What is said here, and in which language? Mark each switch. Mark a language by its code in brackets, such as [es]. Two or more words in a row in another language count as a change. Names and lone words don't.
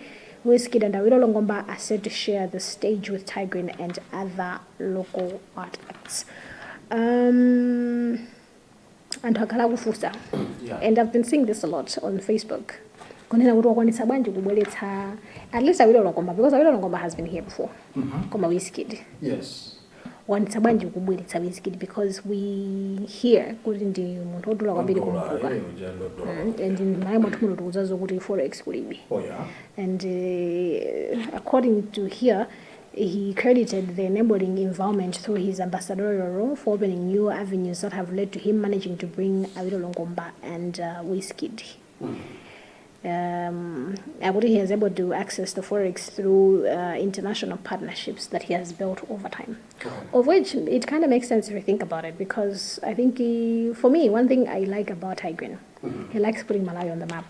[en] Wizkid and Awilo Longomba are set to share the stage with Tigrin and other local artists. And Hakalagufusa. And I've been seeing this a lot on Facebook. At least Awilo Longomba, because Awilo Longomba has been here before. [ny] Koma Wizkid. [en] Yes. [ny] Wanitsabanji kubweretsa Wizkid [en] because we hear [ny] kuti ndi munthu odula kwambiri kumbuka [en] and [ny] maye mwathu muno tikuzazo kuti forex kulibe [en] and according to here he credited the enabling environment through his ambassadorial role for opening new avenues that have led to him managing to bring Awilo Longomba and Wizkid. He has able to access the forex through international partnerships that he has built over time, of which it kind of makes sense if you think about it, because I think for me, one thing I like about Tigrin, he likes putting Malawi on the map.